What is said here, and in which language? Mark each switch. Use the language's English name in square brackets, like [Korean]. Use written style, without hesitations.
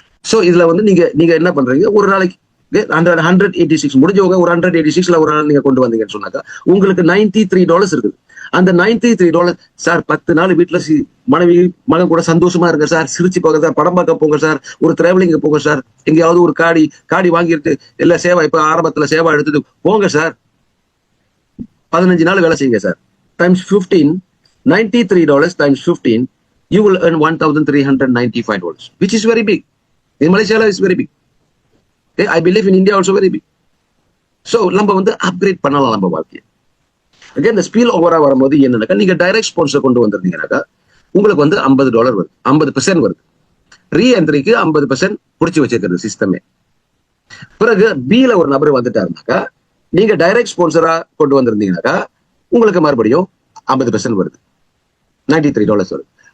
[Tamil] So இதுல வந்து நீங்க என்ன பண்றீங்க, ஒரு நாளைக்கு 186 முடிஞ்சவங்க ஒரு 186ல ஒரு நாள் நீங்க கொண்டு வந்தீங்கன்னு சொன்னாக்கா உங்களுக்கு $93 இருக்குது. அந்த $93 சார் 10 நாள் வீட்டுல மனைவி மகன் கூட சந்தோஷமா இருங்க சார், சிரிச்சு போங்க சார், படம் பார்க்க போங்க சார், ஒரு டிராவலிங் போங்க சார், எங்கேயாவது ஒரு காடி வாங்கிட்டு இல்ல சேவா இப்ப ஆரம்பத்துல சேவா எடுத்துட்டு போங்க சார். 15 நாள் வேலை செய்யுங்க sir. [English] Times 15, $93 times 15, you will earn $1,395, which is very big. In Malaysia is very big. Okay? I believe in India also very big. [Tamil] So நம்ம வந்து அப்கிரேட் பண்ணலாம் நம்ம வாழ்க்கையை. அங்கே இந்த ஸ்பீல் ஓவரா வரும்போது என்னன்னாக்கா நீங்க டைரக்ட் ஸ்பான்சர் கொண்டு வந்திருந்தீங்கன்னாக்கா உங்களுக்கு வந்து $50 வருது, 50% வருது. ரீஎன்ட்ரிக்கு 50% புடிச்சு வச்சிருக்கிறது சிஸ்டமே. பிறகு பில ஒரு நபர் வந்துட்டாருனாக்கா நீங்க டைரக்ட் ஸ்பான்சரா கொண்டு வந்திருந்தீங்கன்னாக்கா உங்களுக்கு மறுபடியும் 50% வருது, $93 வருது.